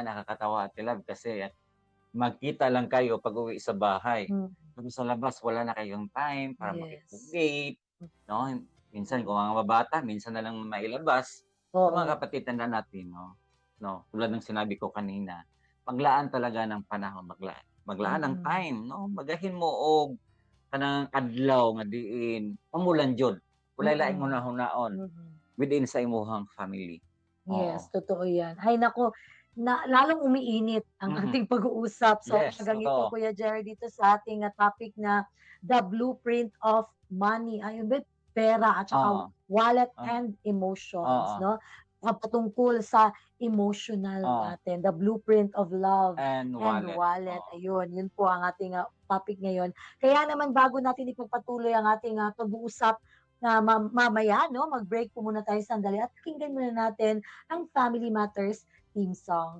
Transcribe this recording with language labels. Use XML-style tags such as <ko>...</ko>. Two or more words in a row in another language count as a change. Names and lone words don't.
<tl>nga nakakatawa Ate Love kasi magkita lang kayo pag-uwi sa bahay. Mm. Tapos sa labas wala na kayong time para Yes. makipag-date, no? Minsan kung mga bata, minsan na lang mailabas. Oo. Mga kapatid, tandaan natin, no? Tulad ng sinabi ko kanina, maglaan talaga ng panahon, maglaan ng time, no?</tl> <ceb>Magahin mo og kanang adlaw nga diin pamulan jud. Walay laing hunahon within sa imuhang family.</ceb> <tl>Yes, totoo yan. Ay naku, lalong umiinit ang ating pag-uusap. So Yes, hanggang ito, totoo. Kuya Jerry, dito sa ating topic na The Blueprint of Money. Ayun ba, pera at saka</tl> <en>wallet and emotions,</en> <tl>no? Patungkol sa emotional natin, the blueprint of love And and wallet. Ayun, yun po ang ating topic ngayon. Kaya naman bago natin ipagpatuloy ang ating pag-uusap na mamaya, no, mag-break po muna tayo sandali at pakinggan muna natin ang Family Matters theme song.</tl>